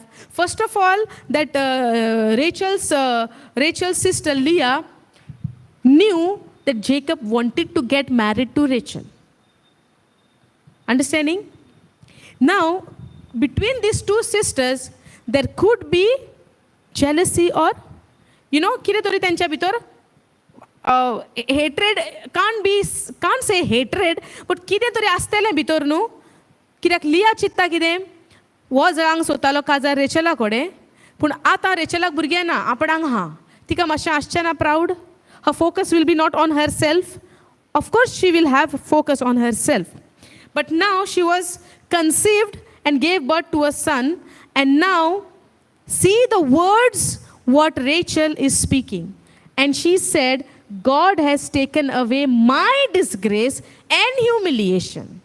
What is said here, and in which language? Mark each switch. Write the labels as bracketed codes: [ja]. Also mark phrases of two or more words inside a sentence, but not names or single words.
[en] First of all, that Rachel's sister Leah knew that Jacob wanted to get married to Rachel. Understanding? Now, between these two sisters, there could be jealousy or, [kok] कितें तरी त्यांच्या भितर [en] hatred, can't say hatred, but [kok] कितें तरी आसतलें भितर न्हू. कित्याक लिया चित्ता कितें हो जळांक सोदतालो काजार रेचला कडेन, पूण आतां रेचलाक भुरगें ना, आपणाक हा. तिका मातशें आसचें ना प्रावड. [en] Her focus will be not on herself. Of course, she will have focus on herself. But now she was conceived and gave birth to a son. And now, see the words what Rachel is speaking. And she said, God has taken away my disgrace and humiliation.